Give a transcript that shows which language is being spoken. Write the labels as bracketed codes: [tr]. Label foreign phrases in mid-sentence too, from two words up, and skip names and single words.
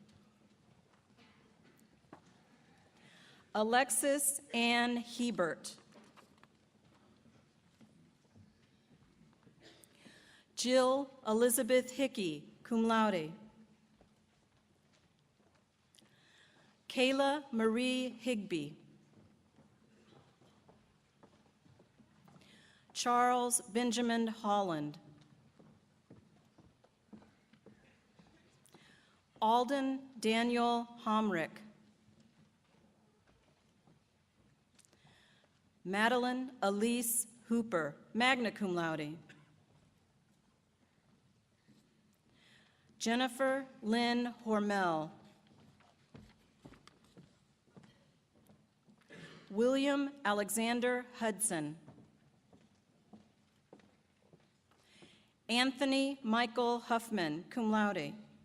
[en] Alexis Ann Hebert. Jill Elizabeth Hickey, [la] cum laude. [en] Kayla Marie Higby. Charles Benjamin Holland. Alden Daniel Homrick. Madeline Elise Hooper, [la] magna cum laude. [en] Jennifer Lynn Hormel. William Alexander Hudson. Anthony Michael Huffman, [la] cum laude.